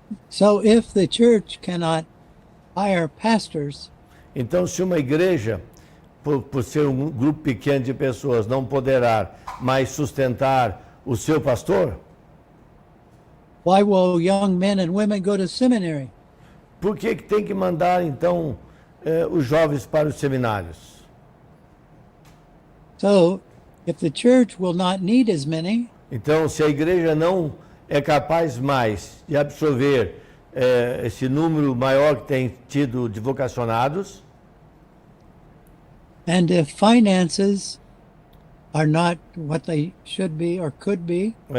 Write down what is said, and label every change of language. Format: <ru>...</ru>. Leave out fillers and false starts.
<en>So if the church cannot hire pastors,</en> <pt>Então, se uma igreja, por ser um grupo pequeno de pessoas, não poderá mais sustentar o seu pastor,</pt> <en>why will young men and women go to seminary?</en> <pt>por que tem que mandar então os jovens para os seminários?</pt> <en>So if the church will not need as many,</en> <pt>Então, se a igreja não é capaz mais de absorver esse número maior que tem tido de vocacionados,</pt> <en>and if finances are not what they should be or could be,</en>